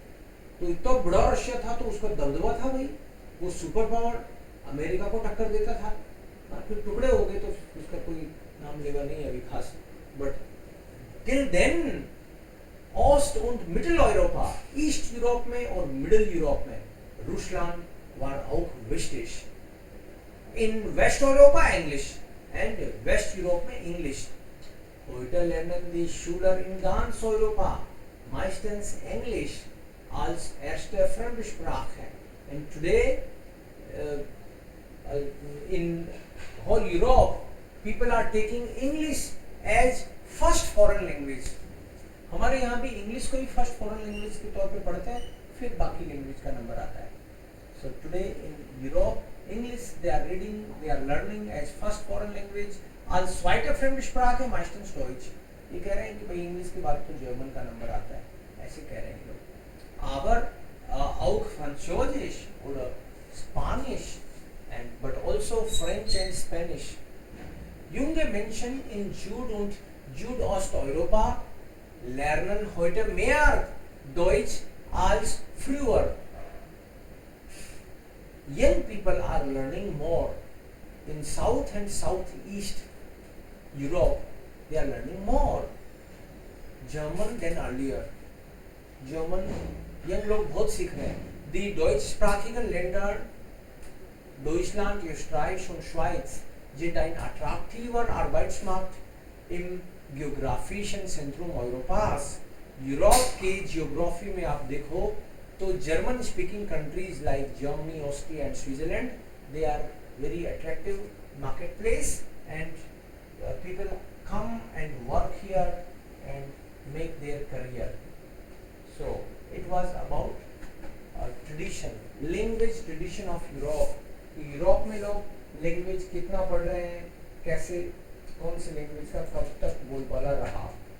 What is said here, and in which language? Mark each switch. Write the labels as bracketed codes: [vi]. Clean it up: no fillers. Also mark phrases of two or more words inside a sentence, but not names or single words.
[hi] तो इतना बड़ा रशिया था तो उसका दबदबा था भाई, वो [en] super power [hi] अमेरिका को टक्कर देता था. फिर टुकड़े हो गए तो उसका कोई नाम लेवा नहीं है अभी खास, [en] but till then [de] Ost und Mitteleuropa, [en] East Europe [hi] में और [en] Middle Europe [hi] में [de] Russland war auch wichtig. In Westeuropa Englisch [en] and Westeurope [de] में English. Heute lernen die Schüler in ganz Europa meistens Englisch als erste Fremdsprache. [en] And today in whole Europe people are taking English as first foreign language. [hi] हमारे यहाँ भी इंग्लिश को ही [en] first foreign language [hi] के तौर पे पढ़ते हैं, फिर बाकी लैंग्वेज का नंबर आता है. [en] so today in Europe English they are reading, they are learning as first foreign language [de] als zweite Fremdsprache meistens Deutsch. [hi] ये कह रहे हैं कि भाई इंग्लिश के बाद तो जर्मन का नंबर आता है, ऐसे कह रहे हैं लोग. [de] Aber auch Französisch oder [en] Spanish and but also French and Spanish. [de] Junge Menschen in Süd- und Südosteuropa lernen heute mehr Deutsch als früher. [en] Young people are learning more in South and Southeast Europe. They are learning more German than earlier. German young [hi] लोग बहुत सीख रहे हैं. [de] Die deutschsprachigen Länder Deutschland, Österreich und Schweiz sind ein attraktiver Arbeitsmarkt im geografischen Zentrum Europas. [hi] यूरोप के जियोग्राफी में आप देखो तो [en] German speaking countries like Germany, Austria and Switzerland, they are very attractive market place and people come and work here and make their career. so it was about tradition, language tradition of Europe. [hi] यूरोप में लोग लैंग्वेज कितना पढ़ रहे हैं, कैसे, कौन सी लैंग्वेज का कब तक बोलबाला रहा.